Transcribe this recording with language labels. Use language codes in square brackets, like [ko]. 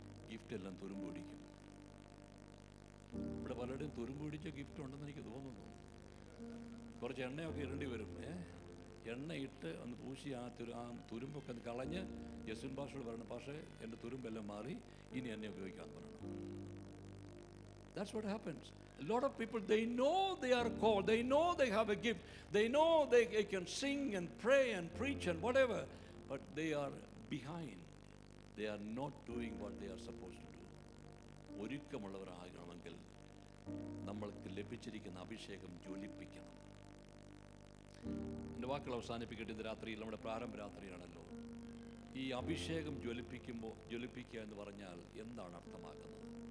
[ml] Gift എല്ലാം തുരുമ്പ് പിടിക്കും. ഇവിടെ പലരുടെയും തുരുമ്പ് പിടിച്ച ഗിഫ്റ്റ് ഉണ്ടെന്ന് എനിക്ക് തോന്നുന്നു. കുറച്ച് എണ്ണയൊക്കെ ഇടേണ്ടി വരും. എണ്ണ ഇട്ട് ഒന്ന് പൂശി ആ തുരുമ്പൊക്കെ ഒന്ന് കളഞ്ഞ് യസുൻ ഭാഷയോട് പറയണം, പക്ഷേ എൻ്റെ തുരുമ്പെല്ലാം മാറി, ഇനി എന്നെ ഉപയോഗിക്കാൻ പറയണം. [en] That's what happens. A lot of people, they know they are called, they know they have a gift, they know they can sing and pray and preach and whatever, but they are behind. They are not doing what they are supposed to do. [ml] ഒരുക്കമുള്ളവരാകണമെങ്കിൽ നമ്മൾക്ക് ലഭിച്ചിരിക്കുന്ന അഭിഷേകം ജ്വലിപ്പിക്കണം. എൻ്റെ വാക്കുകൾ അവസാനിപ്പിക്കട്ടെ. ഇന്ന് രാത്രിയിൽ നമ്മുടെ പ്രാരംഭ രാത്രിയാണല്ലോ. ഈ അഭിഷേകം ജ്വലിപ്പിക്കുക എന്ന് പറഞ്ഞാൽ എന്താണ് അർത്ഥമാക്കുന്നത്?